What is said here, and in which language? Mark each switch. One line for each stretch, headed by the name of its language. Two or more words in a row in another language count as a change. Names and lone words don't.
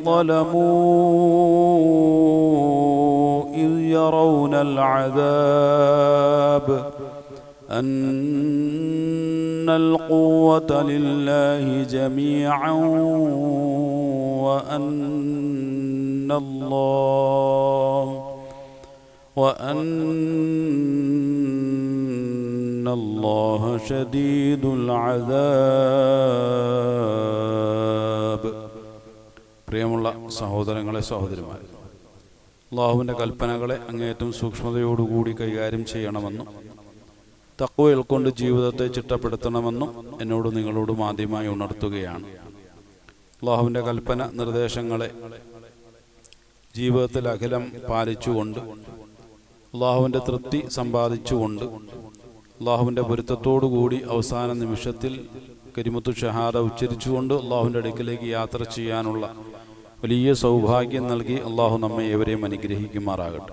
Arabic: ظلموا إذ يرون العذاب أن القوة لله جميعا وأن الله شديد العذاب.
Malayalam: പ്രിയമുള്ള സഹോദരങ്ങളെ സഹോദരിമാരെ, അല്ലാഹുവിൻ്റെ കൽപ്പനകളെ അങ്ങേയറ്റം സൂക്ഷ്മതയോടുകൂടി കൈകാര്യം ചെയ്യണമെന്നും തഖ്വ കൊണ്ട് ജീവിതത്തെ ചിട്ടപ്പെടുത്തണമെന്നും എന്നോട് നിങ്ങളോടും ആദ്യമായി ഉണർത്തുകയാണ്. അല്ലാഹുവിൻ്റെ കൽപ്പന നിർദ്ദേശങ്ങളെ ജീവിതത്തിൽ അഖിലം പാലിച്ചുകൊണ്ട് അല്ലാഹുവിൻ്റെ തൃപ്തി സമ്പാദിച്ചുകൊണ്ട് അല്ലാഹുവിൻ്റെ പൊരുത്തത്തോടുകൂടി അവസാന നിമിഷത്തിൽ
Arabic: كلمة الشهادة
Malayalam: ഉച്ചരിച്ചുകൊണ്ട് അല്ലാഹുവിൻ്റെ അടുക്കിലേക്ക് യാത്ര ചെയ്യാനുള്ള വലിയ സൗഭാഗ്യം നൽകി അല്ലാഹു നമ്മെ ഏവരെയും അനുഗ്രഹിക്കുമാറാകട്ടെ.